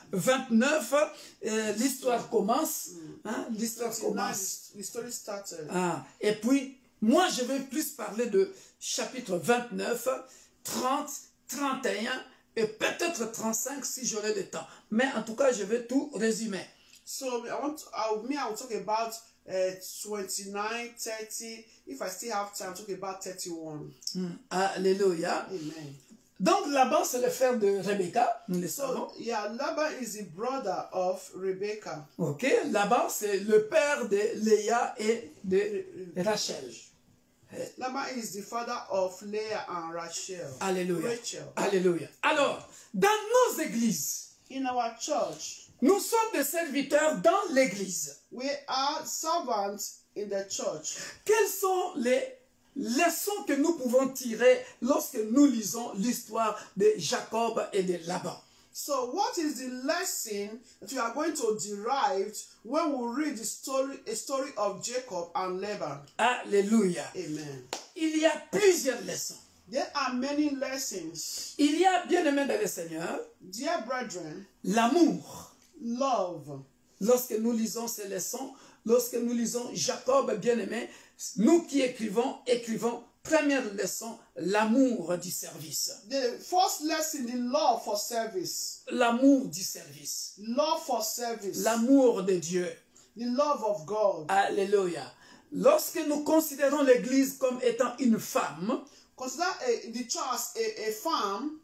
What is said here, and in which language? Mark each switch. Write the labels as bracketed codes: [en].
[fr] 29, l'histoire commence. Hein, l'histoire commence. Et puis, moi, je vais plus parler de chapitre 29, 30, 31 et peut-être 35 si j'aurai le temps. Mais en tout cas, je vais tout résumer. [en] So I'll talk about 29, 30. If I still have time, I'll talk about 31. Alléluia. Amen. [fr] Donc Laban, c'est le frère de Rebecca, nous le savons. [en] Yeah, Laban is the brother of Rebecca. [fr] Ok, Laban, c'est le père de Léa et de Rachel. [en] Laban is the father of Leah and Rachel. Alléluia. Rachel. [fr] Alléluia. Alors, dans nos églises, [en] in our church, [fr] nous sommes des serviteurs dans l'église. [en] We are servants in the church. [fr] Quelles sont les leçons que nous pouvons tirer lorsque nous lisons l'histoire de Jacob et de Laban? [en] So what is the lesson that we are going to derive when we read a story of Jacob and Laban? Alléluia. Amen. [fr] Il y a plusieurs leçons. [en] There are many lessons. [fr] Il y a, bien-aimés dans le Seigneur, [en] dear brethren, [fr] l'amour. [en] Love. [fr] Lorsque nous lisons ces leçons, lorsque nous lisons Jacob, bien-aimé, nous qui écrivons, première leçon, l'amour du service. [en] The first lesson, the love for service. [fr] L'amour du service. [en] Love for service. [fr] L'amour de Dieu. [en] The love of God. Alléluia. [fr] Lorsque nous considérons l'Église comme étant une femme, [en] consider the church a femme,